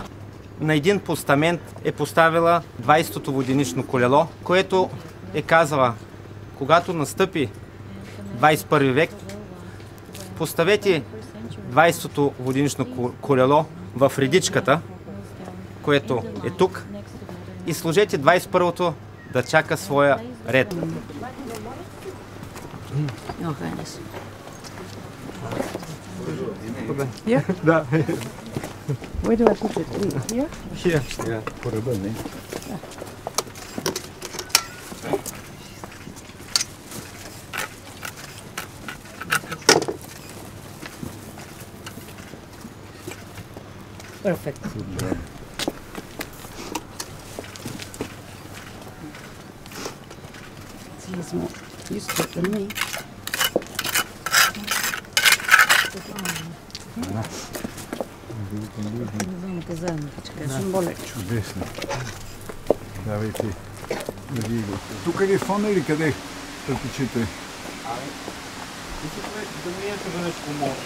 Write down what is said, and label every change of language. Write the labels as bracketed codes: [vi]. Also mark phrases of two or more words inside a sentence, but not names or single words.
[bg] На един постамент е поставила 20-то воденично колело, което е казала: когато настъпи 21 век, поставете 20-то воденично колело в редичката, което е тук, и сложете 21-то да чака своя ред. Johannes. Ja? Да. [en] Where do I put it? Here? Here. [bg] По ръба, не? [en] Perfect. He is more used to it than me. [bg] Не казвам, Чудесно. Давайте да ви го. Тук ли е фона или къде предпочитате? Да миете да нещо по мост.